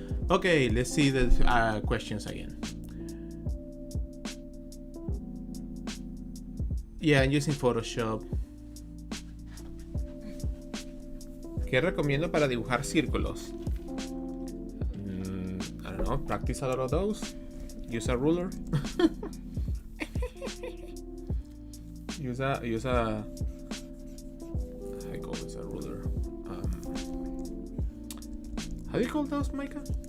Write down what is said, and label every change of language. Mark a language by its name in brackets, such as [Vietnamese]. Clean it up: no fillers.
[English] Okay, let's see the questions again. Yeah, I'm using Photoshop. [Spanish] ¿Qué recomiendo para dibujar círculos? [English] I don't know, practice a lot of those. Use a ruler. use a I call this a ruler. How do you call those, Micah?